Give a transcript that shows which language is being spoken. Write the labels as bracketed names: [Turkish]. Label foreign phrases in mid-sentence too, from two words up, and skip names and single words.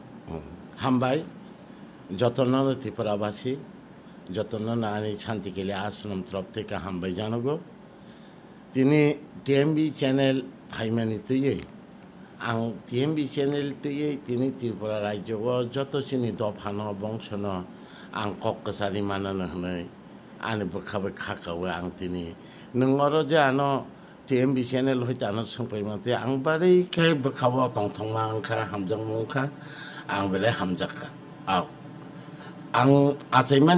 [Kok Borok] হামবাই যতন ত্রিপুরাবাসী যতন আনি শান্তিকেলি আশ্রম তরফ থেকে হামবাই জানাগো তিনি টিএমবি চ্যানেল ফাইমানি তুই आं टिएमबि चैनल तुयै तिनी त्रिपुरा राज्य जत चिनी दफान बंशन आं कक्कसारी मानन हनै आनि बखाबे खाखावे आं तिनी नंगर जे आनो टिएमबि चैनल होइते आनो संपाय मते आं बारै खाय बखाबो तंथंमा आंखा हामजों मुंखा आं बेले हामजाखा आव आं आसायमानि